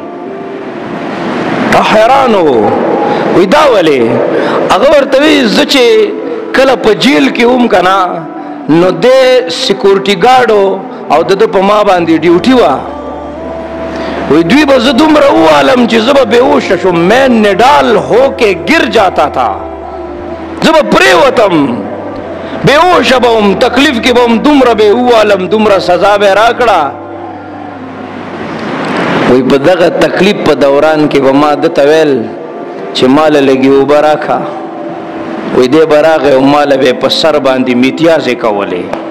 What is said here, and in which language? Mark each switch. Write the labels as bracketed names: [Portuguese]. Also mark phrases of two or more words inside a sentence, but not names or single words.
[Pashto] حیران و وی دا ولې هغه ورته وی زه چې کله په جیل کې وم که نه نو دی سکیورټي ګارډو او د په ما باندې ډیوټي وه وی دوی با زه دومره ووالم چې زه به بېهوشه شم [Urdu] میں نډال ہو کے گر جاتا تھا [Pashto] زه به پرېوتم بېهوشه به وم تکلیف کې به وم دومره به ووالم دومره سزا به یې راکړه وی په دغه تکلیف په دوران کې به ما دته ویل چې ماله لږې اوبه راکړه وی دی به راغی او ماله به یې په سر باندې میتیازې کولې